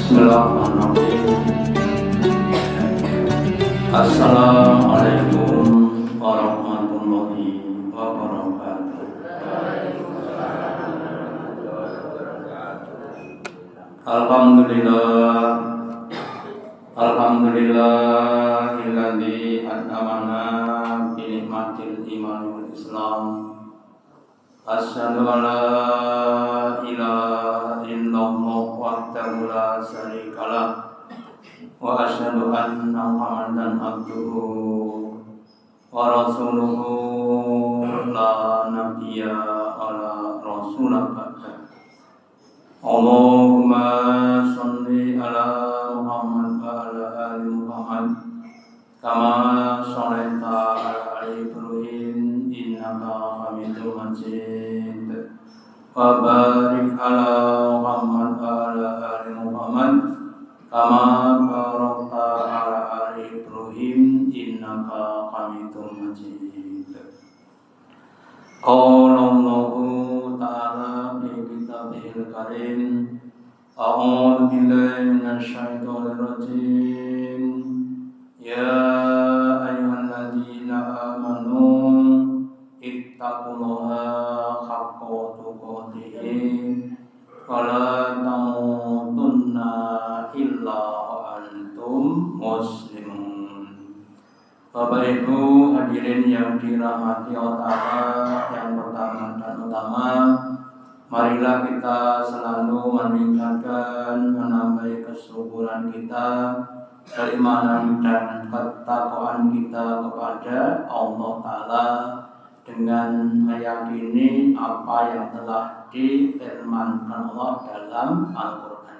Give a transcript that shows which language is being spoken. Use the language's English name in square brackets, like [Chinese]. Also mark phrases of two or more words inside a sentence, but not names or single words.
[Arabic] بسم الله الرحمن الرحيم. السلام عليكم ورحمة الله وبركاته. الحمد لله الذي أنعمنا بنعمة الإيمان والإسلام. أشهد أن لا إله إلا الله وحده لا شريك له وأشهد أن محمدا عبده ورسوله لا نبي على رسوله بعد. اللهم صل على محمد وعلى آل محمد كما صليت على آل إبراهيم إنك حميد مجيد وبارك على محمد وعلى آل محمد كما باركت على آل إبراهيم إنك حميد مجيد. قال الله تعالى في كتابه الكريم، أعوذ بالله من الشيطان الرجيم. يا أيها الذين آمنوا اتقوا الله حق تقاته ولا تموتن إلا وأنتم مسلمون. [Indonesian] Bapak Ibu hadirin yang dirahmati Allah, yang pertama dan utama, marilah kita selalu meningkatkan, menambah kesyukuran kita, keimanan dan ketakwaan kita kepada Allah Ta'ala dengan meyakini apa yang telah difirmankan Allah dalam Al-Quran.